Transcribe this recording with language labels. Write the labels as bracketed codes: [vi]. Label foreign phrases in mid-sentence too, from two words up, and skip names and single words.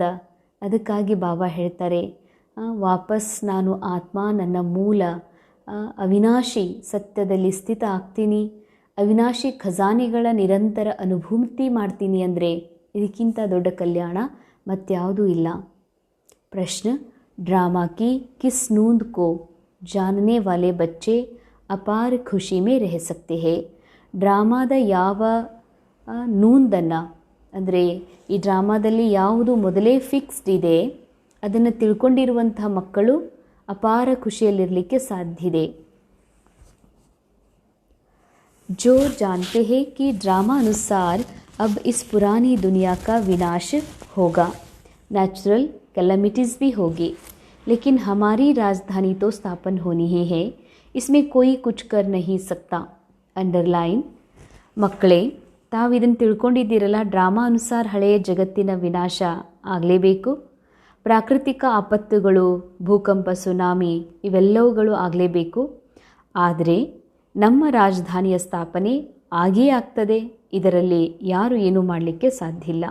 [kn] ಅದಕ್ಕಾಗಿ ಬಾಬಾ ಹೇಳ್ತಾರೆ, ವಾಪಸ್ ನಾನು ಆತ್ಮ ನನ್ನ ಮೂಲ ಅವಿನಾಶಿ ಸತ್ಯದಲ್ಲಿ ಸ್ಥಿತ ಆಗ್ತೀನಿ, ಅವಿನಾಶಿ ಖಜಾನೆಗಳ ನಿರಂತರ ಅನುಭೂತಿ ಮಾಡ್ತೀನಿ. ಅಂದರೆ ಇದಕ್ಕಿಂತ ದೊಡ್ಡ ಕಲ್ಯಾಣ ಮತ್ಯಾವುದೂ ಇಲ್ಲ. ಪ್ರಶ್ನೆ, [hi] ड्रामा की किस नूंद को जानने वाले बच्चे अपार खुशी में रह सकते हैं. [kn] ಡ್ರಾಮಾದ ಯಾವ ನೂಂದನ್ನು, ಅಂದರೆ ಈ ಡ್ರಾಮಾದಲ್ಲಿ ಯಾವುದು ಮೊದಲೇ ಫಿಕ್ಸ್ಡ್ ಇದೆ ಅದನ್ನು ತಿಳ್ಕೊಂಡಿರುವಂಥ ಮಕ್ಕಳು ಅಪಾರ ಖುಷಿಯಲ್ಲಿರಲಿಕ್ಕೆ ಸಾಧ್ಯ ಇದೆ. [hi] जो जानते हैं कि ड्रामा अनुसार अब इस पुरानी दुनिया का विनाश होगा, [en] natural calamities [hi] भी होगी, लेकिन हमारी राजधानी तो स्थापन होनी ही है, इसमें कोई कुछ कर नहीं सकता. [kn] ಅಂಡರ್ಲೈನ್. ಮಕ್ಕಳೇ, ತಾವು ಇದನ್ನು ತಿಳ್ಕೊಂಡಿದ್ದೀರಲ್ಲ, ಡ್ರಾಮಾ ಅನುಸಾರ ಹಳೆಯ ಜಗತ್ತಿನ ವಿನಾಶ ಆಗಲೇಬೇಕು. ಪ್ರಾಕೃತಿಕ ಆಪತ್ತುಗಳು, ಭೂಕಂಪ, ಸುನಾಮಿ ಇವೆಲ್ಲವುಗಳು ಆಗಲೇಬೇಕು. ಆದರೆ ನಮ್ಮ ರಾಜಧಾನಿಯ ಸ್ಥಾಪನೆ ಆಗೇ ಆಗ್ತದೆ, ಇದರಲ್ಲಿ ಯಾರು ಏನೂ ಮಾಡಲಿಕ್ಕೆ ಸಾಧ್ಯ ಇಲ್ಲ.